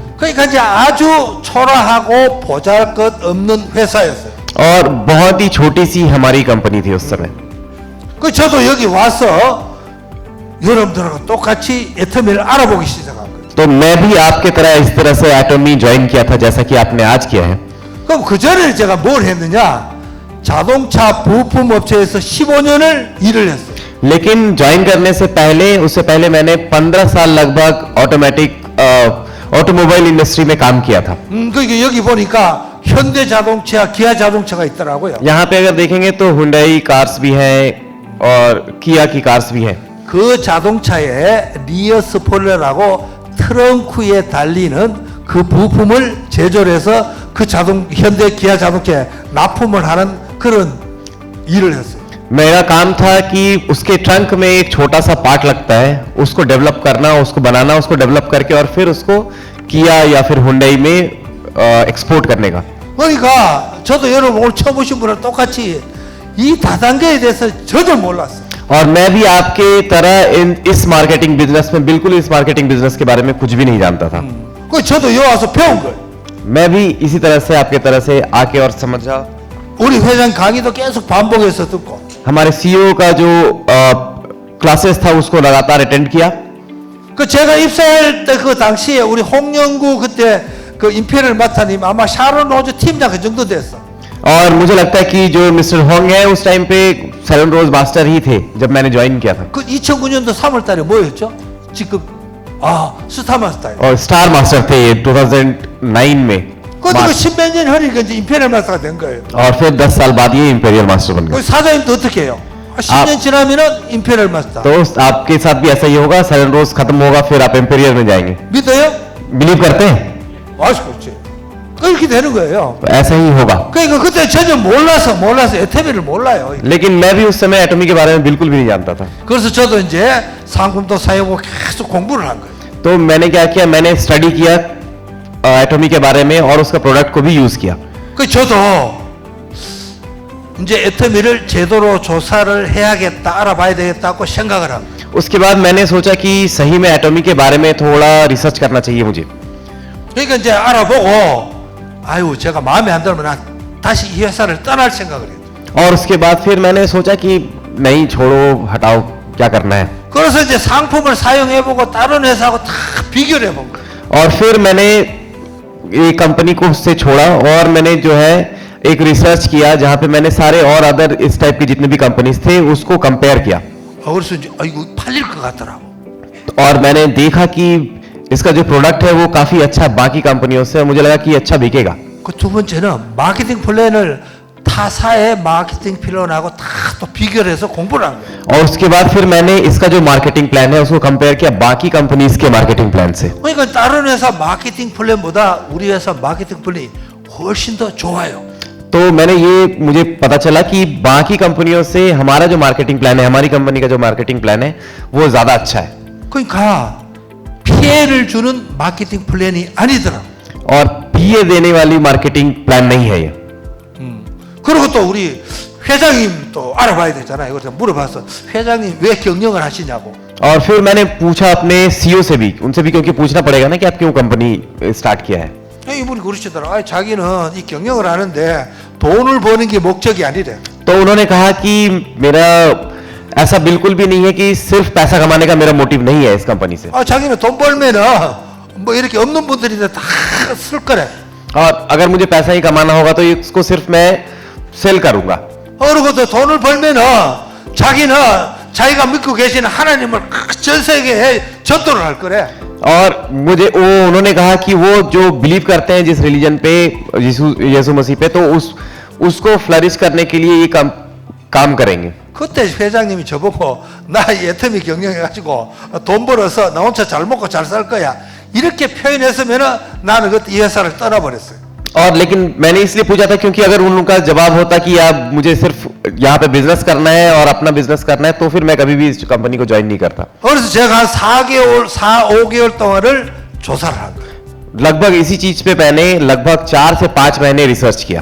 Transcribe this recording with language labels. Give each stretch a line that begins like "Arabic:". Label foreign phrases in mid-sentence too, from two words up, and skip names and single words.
Korean: 그러니까 이제 아주 초라하고 보잘것없는 회사였어요.
Hindi: और बहुत ही छोटी सी हमारी कंपनी थी उस समय।
Korean: 그 저도 여기 와서 여러분들하고 똑같이 애터미를 알아보기 시작한 거예요.
Hindi: तो मैं भी आपके तरह इस तरह से एटॉमी ज्वाइन किया था जैसा कि आपने आज किया है।
Korean: 그럼 그 전에 제가 뭘 했느냐? 자동차 부품 업체에서 15년을 일을 했어요.
Hindi: लेकिन ज्वाइन करने से पहले, उससे पहले मैंने 15 साल लगभग
English: automobile industry
Hindi: में काम किया था।
Korean: 그러니까 여기 보니까 현대 자동차, 기아 자동차가 있더라고요.
Hindi: यहाँ पे अगर देखेंगे तो हुंडई कार्स भी हैं और किया की कार्स भी हैं।
Korean: 그 자동차에 리어 스포일러라고 트렁크에 달리는 그 부품을 제조해서 그 현대 기아 자동차에 납품을 하는 그런 일을 했어요.
Hindi: मेरा काम था कि उसके ट्रंक में एक छोटा सा पार्ट लगता है, उसको डेवलप करना, उसको बनाना, उसको डेवलप करके और फिर उसको किया या फिर हुंडई में एक्सपोर्ट करने का।
Korean: 그러니까 저도 여러분 오늘 처음 오신 분랑 똑같이 이 다단계에 대해서 저도 몰랐어요.
Hindi: और मैं भी आपके तरह इस
English: marketing business
Hindi: में, बिल्कुल इस
English: marketing business
Hindi: के बारे में कुछ भी नहीं जानता था।
Korean: 그 저도 여기 와서 배운 거예요.
Hindi: मैं भी इसी तरह से आपके तरह से आके और समझा।
Korean: 우리 회장 강의도 계속 반복해서 듣고
Hindi: हमारे सीईओ का जो क्लासेस था उसको लगातार अटेंड किया।
Korean: 그 제가 입사할 때 그 당시에 우리 홍영구 그때 그 임페리얼 마타님 아마 샤론 로즈 팀장 그 정도 됐어.
Hindi: और मुझे लगता है कि जो मिस्टर होंग है उस टाइम पे सेलन रोज मास्टर ही थे जब मैंने ज्वाइन किया था
Korean: 그 2009년도 3월 달에 뭐였죠? 지금 스타마스터예요.
Hindi: और स्टार मास्टर थे ये 2009 में
Korean: 그것도 그 10몇 년 흐르니까 이제 임페리얼 마스터가 된 거예요.
Hindi: और फिर 10 साल बाद ये इंपेरियल मास्टर बन गए
Korean: 그 사장님도 어떻게 해요? 10년 지나면은 임페리얼 마스터.
Hindi: तो आपके साथ भी ऐसा ही होगा सेलन रोज खत्म होगा फिर आप इंपेरियल में जाएंगे
Korean: 믿어요?
Hindi: बिलीव करते हैं
Korean: 그렇지. 그렇게 되는 거예요.
Hindi: तो ऐसा ही होगा
Korean: 그러니까 그때 전혀 몰라서 에테미를 몰라요.
Hindi: लेकिन मैं भी उस समय एटॉमी के बारे में बिल्कुल भी नहीं जानता था
Korean: 그래서 저도 이제 상품도 사용하고 계속 공부를 한 거예요.
Hindi: तो मैंने क्या किया मैंने स्टडी किया एटॉमी के बारे में और उसका प्रोडक्ट को भी यूज किया
Korean: 그 저도 이제 에터미를 제대로 조사를 해야겠다, 알아봐야 되겠다고 생각을 합니다.
Hindi: उसके बाद मैंने सोचा कि सही में एटॉमी के बारे में थोड़ा रिसर्च करना चाहिए मुझे
Korean: 그러니까 이제 알아보고 아유 제가 마음에 안 들면 난 다시 이 회사를 떠날 생각을 해요.
Hindi: और उसके बाद फिर मैंने सोचा कि नहीं छोड़ो हटाओ क्या करना है
Korean: 그래서 이제 상품을 사용해보고 다른 회사하고 다 비교를 해본 거예요.
Hindi: और फिर मैंने ये कंपनी को उससे छोड़ा और मैंने जो है एक रिसर्च किया जहां पे मैंने सारे और अदर इस टाइप के जितने भी कंपनीज थे उसको कंपेयर किया
Korean: 그래서 이제 이거 팔릴 것 같더라고.
Hindi: और मैंने देखा कि इसका जो प्रोडक्ट है वो काफी अच्छा है बाकी कंपनियों से और मुझे लगा कि अच्छा बिकेगा
Korean: 그 두 번째는 마케팅 플랜을 타사의 마케팅 플랜하고 다 또 비교를 해서 공부를 한 거예요.
Hindi: और उसके बाद फिर मैंने इसका जो
English: marketing plan
Hindi: है उसको कंपेयर किया बाकी कंपनीज के
English: marketing plan
Hindi: से
Korean: 그러니까 다른 회사 마케팅 플랜보다 우리 회사 마케팅 플랜이 훨씬 더 좋아요.
Hindi: तो मैंने ये मुझे पता चला कि बाकी कंपनियों से हमारा जो
English: marketing plan
Hindi: है हमारी कंपनी का जो
English: marketing plan
Hindi: है वो ज्यादा अच्छा है
Korean: 그러니까 피해를 주는 마케팅 플랜이 아니더라.
Hindi: और पीए देने वाली
English: marketing plan
Hindi: नहीं है ये
Korean: 그리고 또 우리 회장님 또 알아봐야 되잖아요. 그래서 물어봤어. 회장님 왜 경영을 하시냐고.
Hindi: और फिर मैंने पूछा अपने सीईओ से भी उनसे भी क्योंकि पूछना पड़ेगा ना कि आप क्यों कंपनी स्टार्ट किया है
Korean: 이분이 그러시더라. 자기는 이 경영을 하는데 돈을 버는 게 목적이 아니래.
Hindi: तो उन्होंने कहा कि मेरा ऐसा बिल्कुल भी नहीं है कि सिर्फ पैसा कमाने का मेरा मोटिव नहीं है इस कंपनी से
Korean: 자기는 돈 벌면은 뭐 이렇게 없는 분들인데 다 쓸 거래.
Hindi: और अगर मुझे पैसा ही कमाना होगा तो इसको सिर्फ मैं सेल करूंगा
Korean: 그리고 또 돈을 벌면은 자기는 자기가 믿고 계시는 하나님을 전 세계에 전도를 할 거래.
Hindi: और मुझे वो उन्होंने कहा कि वो जो बिलीव करते हैं जिस रिलीजन पे यीशु मसीह पे तो उसको फ्लरिश करने के लिए ये काम करेंगे
Korean: 그때 회장님이 저보고 나 예터미 경영해가지고 돈 벌어서 나 혼자 잘 먹고 잘 살 거야 이렇게 표현했으면은 나는 그때 이 회사를 떠나버렸어요.
Hindi: और लेकिन मैंने इसलिए पूछा था क्योंकि अगर उनका जवाब होता कि आप मुझे सिर्फ यहाँ पे बिजनेस करना है और अपना बिजनेस करना है तो फिर मैं कभी भी इस कंपनी को ज्वाइन नहीं करता
Korean: 그래서 제가 한 4-5개월 동안을 조사를 한 거예요.
Hindi: लगभग इसी चीज पे मैंने लगभग 4 से 5 महीने रिसर्च किया